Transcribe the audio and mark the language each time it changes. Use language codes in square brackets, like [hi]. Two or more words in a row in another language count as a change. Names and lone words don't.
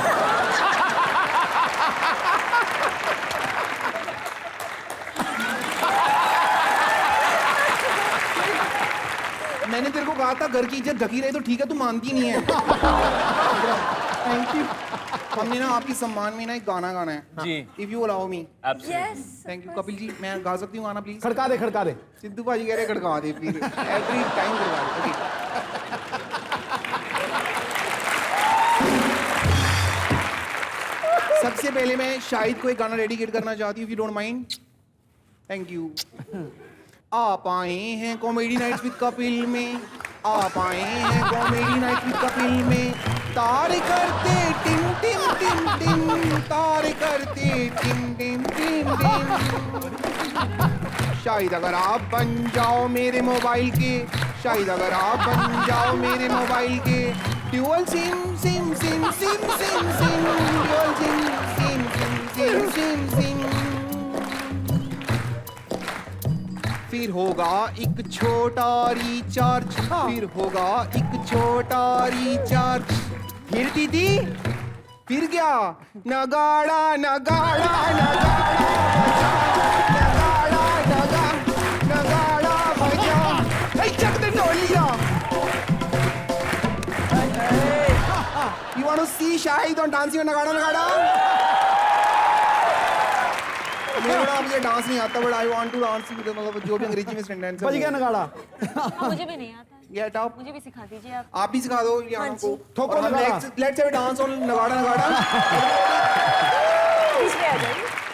[hi] मैंने तेरे को कहा था घर की इज्जत ढकी रही तो ठीक है, तू मानती नहीं है। [en] Thank you. [hi] हमने ना आपकी सम्मान में ना एक गाना गाना है। जी। [en] If you allow me. Absolutely. Thank you [hi] कपिल जी, मैं गा सकती हूँ गाना प्लीज? खड़का दे खड़का दे। सिद्धू भाजी कह रहे खड़का दे प्लीज, [en] every time [hi] खड़का दे। पहले मैं शाहिद को एक गाना डेडिकेट करना चाहती हूँ, [en] If you don't mind. Thank you. [hi] आप आए हैं कॉमेडी नाइट्स विद कपिल में, आप आए हैं कॉमेडी नाइट्स विद कपिल में, तार करते टिम टिम टिम टिम, तार करते टिम टिम टिम टिम। शायद अगर आप बन जाओ मेरे मोबाइल के, शायद अगर आप बन जाओ मेरे मोबाइल के, [en] dual SIM [hi] सिम सिम सिम सिम सिम, [en] dual SIM [hi] सिम सिम सिम सिम सिम। फिर होगा एक छोटा रिचार्ज, फिर होगा एक छोटा रिचार्ज। फिर दीदी, फिर क्या? नगाड़ा नगाड़ा नगाड़ा नगाड़ा नगाड़ा बजा, चक दे ढोलिया। [en] You want to see Shahid on dancing on [hi] नगाड़ा नगाड़ा? मुझे डांस नहीं आता, [en] but I want to dance, [hi] मतलब जो भी अंग्रेजी में सेंटेंस है। बज गया नगाड़ा। मुझे भी नहीं आता। [en] Get up. [hi] मुझे भी सिखा दीजिए आप। आप भी सिखा दो लियाना को। ठोको नगाड़ा। [en] Let's have a dance on [hi] नगाड़ा नगाड़ा। पीछे आ जाइए।